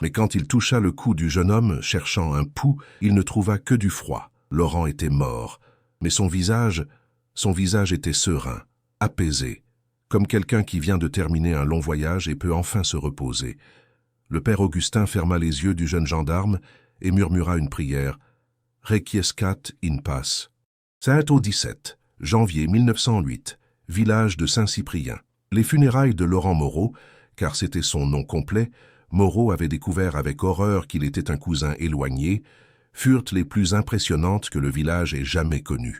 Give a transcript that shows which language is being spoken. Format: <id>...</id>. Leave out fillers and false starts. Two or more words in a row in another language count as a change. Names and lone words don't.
<fr>Mais quand il toucha le cou du jeune homme, cherchant un pouls, il ne trouva que du froid. Laurent était mort, mais son visage était serein, apaisé, comme quelqu'un qui vient de terminer un long voyage et peut enfin se reposer. Le père Augustin ferma les yeux du jeune gendarme et murmura une prière.</fr> <la>« Requiescat in pace ».</la> <fr>Saint-Au 17, janvier 1908, village de Saint-Cyprien. Les funérailles de Laurent Moreau, car c'était son nom complet, Moreau avait découvert avec horreur qu'il était un cousin éloigné, furent les plus impressionnantes que le village ait jamais connues.</fr>